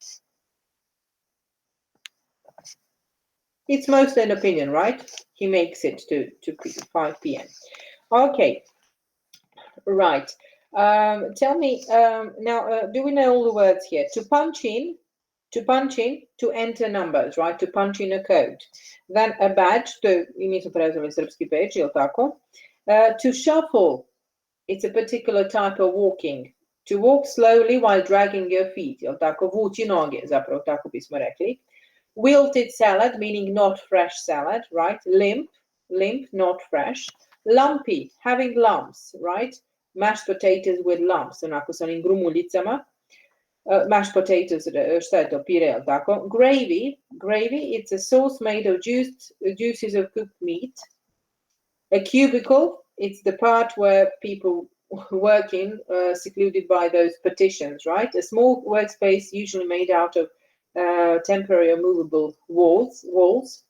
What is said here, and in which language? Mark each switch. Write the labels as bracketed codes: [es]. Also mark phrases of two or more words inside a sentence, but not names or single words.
[en] It's mostly an opinion, right? He makes it to 5 p.m. Okay, right. Tell me now, do we know all the words here? To punch in, to enter numbers, right? To punch in a code. Then a badge, [sr] i mi smo prezvali srpski badge, je li tako? [en] To shuffle, it's a particular type of walking. To walk slowly while dragging your feet, [sr] je li tako? Vući noge, zapravo tako bismo rekli. [en] Wilted salad, meaning not fresh salad, right? Limp, not fresh. Lumpy, having lumps, right? Mashed potatoes with lumps, [sr] onako sa onim grumuljicama. [en] Mashed potatoes, [sr] šta je to, pire, tako? [en] Gravy, it's a sauce made of juices of cooked meat. A cubicle, it's the part where people work in, secluded by those partitions, right? A small workspace usually made out of temporary or movable walls.